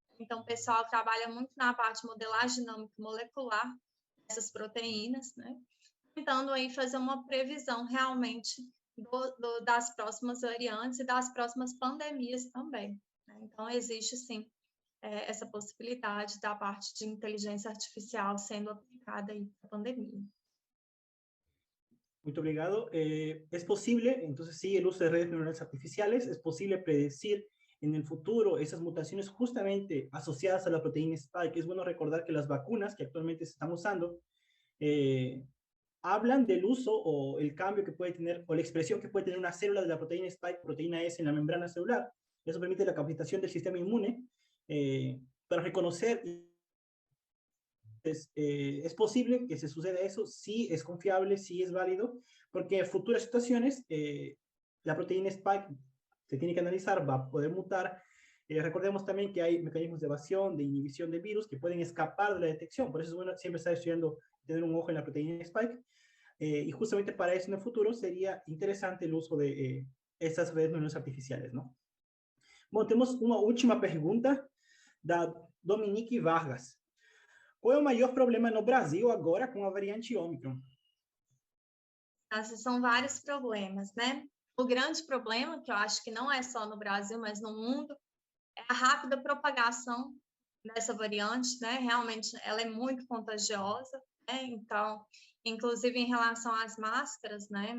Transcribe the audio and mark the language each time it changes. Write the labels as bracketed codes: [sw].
[pt] Então, o pessoal trabalha muito na parte de modelagem dinâmica molecular dessas proteínas, né, tentando aí fazer uma previsão realmente das próximas variantes e das próximas pandemias também, né? Então, existe, sim, essa possibilidade da parte de inteligência artificial sendo aplicada aí para a pandemia. Muito obrigado. [es] Es posible, entonces sí, el uso de redes neuronales artificiales, es posible predecir en el futuro esas mutaciones justamente asociadas a la proteína Spike. Es bueno recordar que las vacunas que actualmente se están usando hablan del uso o el cambio que puede tener, o la expresión que puede tener una célula de la proteína Spike, proteína S en la membrana celular. Eso permite la capacitación del sistema inmune para reconocer. Es posible que se suceda eso, sí es confiable, sí es válido, porque en futuras situaciones la proteína Spike se tiene que analizar, va a poder mutar. Recordemos también que hay mecanismos de evasión, de inhibición del virus que pueden escapar de la detección, por eso es bueno siempre estar estudiando, tener un ojo en la proteína Spike, y justamente para eso en el futuro sería interesante el uso de estas redes neuronales artificiales, ¿no? Bueno, tenemos una última pregunta da Dominique Vargas. [pt] Qual é o maior problema no Brasil agora com a variante Ômicron? Esses são vários problemas, né? O grande problema, que eu acho que não é só no Brasil, mas no mundo, é a rápida propagação dessa variante, né? Realmente, ela é muito contagiosa, né? Então, inclusive em relação às máscaras, né?